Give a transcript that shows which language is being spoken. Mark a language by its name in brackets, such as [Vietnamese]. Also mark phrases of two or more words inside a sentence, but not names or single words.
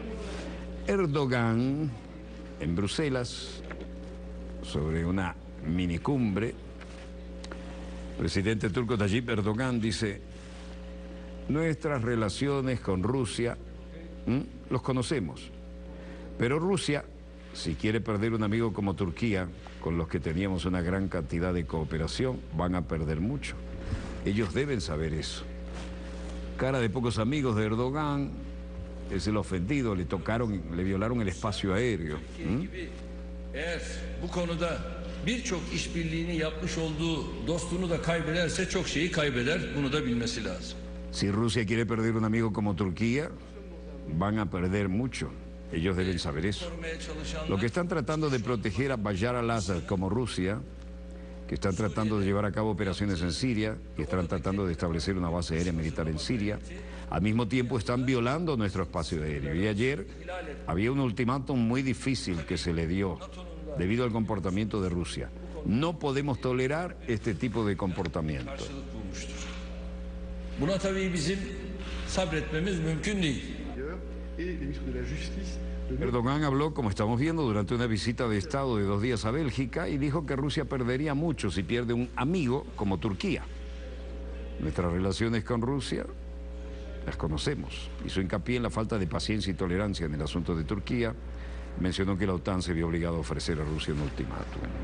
[Spanish] Erdogan, en Bruselas, sobre una minicumbre, el presidente turco Tayyip Erdogan dice: nuestras relaciones con Rusia, los conocemos, pero Rusia, si quiere perder un amigo como Turquía, con los que teníamos una gran cantidad de cooperación, van a perder mucho. Ellos deben saber eso. Cara de pocos amigos de Erdogan, es el ofendido, le violaron el espacio aéreo. [Turkish] Bu konuda birçok işbirliğini yapmış olduğu dostunu da kaybederse çok şeyi kaybeder. Bunu da bilmesi lazım. [Spanish] Si Rusia quiere perder un amigo como Turquía, van a perder mucho. Ellos deben saber eso. Lo que están tratando de proteger a Bashar al-Assad como Rusia, que están tratando de llevar a cabo operaciones en Siria, que están tratando de establecer una base aérea militar en Siria, al mismo tiempo están violando nuestro espacio aéreo. Y ayer había un ultimátum muy difícil que se le dio debido al comportamiento de Rusia. No podemos tolerar este tipo de comportamiento. [Turkish] Buna tabii bizim sabretmemiz mümkün değil. [Spanish] Erdogan habló, como estamos viendo, durante una visita de Estado de 2 días a Bélgica y dijo que Rusia perdería mucho si pierde un amigo como Turquía. Nuestras relaciones con Rusia las conocemos. Hizo hincapié en la falta de paciencia y tolerancia en el asunto de Turquía. Mencionó que la OTAN se vio obligada a ofrecer a Rusia un ultimátum.